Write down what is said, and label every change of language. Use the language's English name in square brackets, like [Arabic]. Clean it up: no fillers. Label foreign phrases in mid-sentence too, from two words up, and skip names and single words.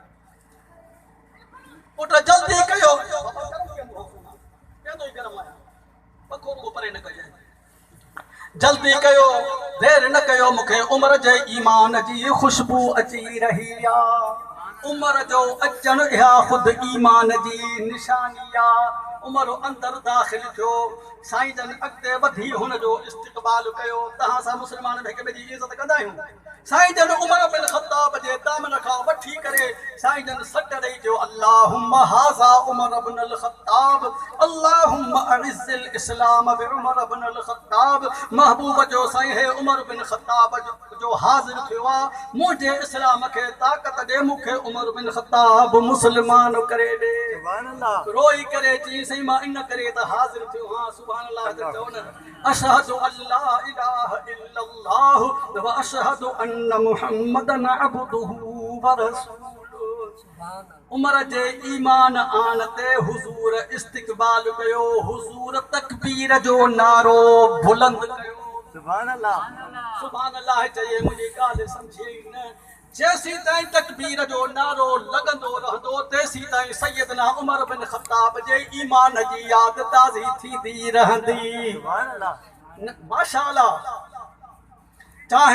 [Sindhi] पुट जल्दी कयो परे न कजे जल्दी कयो देर न कयो मूंखे उमर जे ईमान जी खुशबू अची रही आहे उमर जो अचण इहा ख़ुदि ईमान जी निशानी आहे उमर अंदरि दाख़िल थियो साईं जन अॻिते वधी हुन जो इस्तक़बाल कयो तव्हां सां मुस्लमान हिक ॿिए जी इज़त कंदा आहियूं साईं जन उमर बिन ख़त्ताब जे दामन खां वठी करे साईं जन सट ॾेई चयो [Arabic] اللهم هذا عمر بن الخطاب اللهم أعز الإسلام بعمر بن الخطاب [Sindhi] महबूब जो साईं हे उमर बिन ख़त्ताब जो हाज़िर थियो आहे मुंहिंजे इस्लाम खे ताक़त ॾे मूंखे उमर बिन ख़त्ताब मुस्लमान करे ॾे [Arabic] سبحان الله [Sindhi] रोई करे चई साईं मां इन करे त हाज़िर थियो हा [Arabic] سبحان الله [Sindhi] त चओ न [Arabic] أشهد أن لا إله إلا الله وأشهد أن محمدا عبده ورسوله [Sindhi] उमर जे ईमान आन ते हुज़ूर इस्तक़बाल कयो हुज़ूर तकबीर जो नारो बुलंद कयो [Arabic] سبحان الله [Sindhi] चए मुंहिंजी ॻाल्हि सम्झे न जेसीं ताईं तकबीर जो नारो लॻंदो रहंदो तेसीं ताईं सैयदना उमर बिन ख़त्ताब जे ईमान जी यादि ताज़ी थींदी रहंदी माशाअल्लाह चाहे